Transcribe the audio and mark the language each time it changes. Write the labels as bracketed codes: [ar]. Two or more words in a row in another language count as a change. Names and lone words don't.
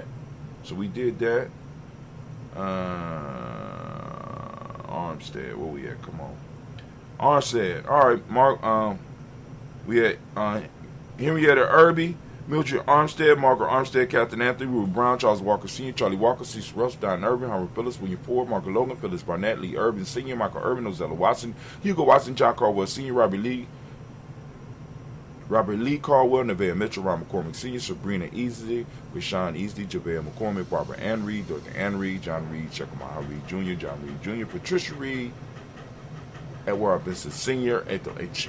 [en] So we did that. Armstead, where we at? Come on. Armstead. All right, Mark. We had Henrietta Irby, Mildred Armstead, Margaret Armstead, Captain Anthony, Ruth Brown, Charles Walker Sr., Charlie Walker, Cecil Rush, Don Irvin, Howard Phillips, William Ford, Margaret Logan, Phyllis Barnett, Lee Irvin Sr., Michael Irvin, Ozella Watson, Hugo Watson, John Caldwell Sr., Robert Lee Caldwell, Nevaeh Mitchell, Ron McCormick Sr., Sabrina Easley, Rashawn Easley, Javale McCormick, Barbara Ann Reed, Dorothy Ann Reed, John Reed, Shekamaha Reed Jr., John Reed Jr., Patricia Reed, Edward Vincent Sr., Ethel H.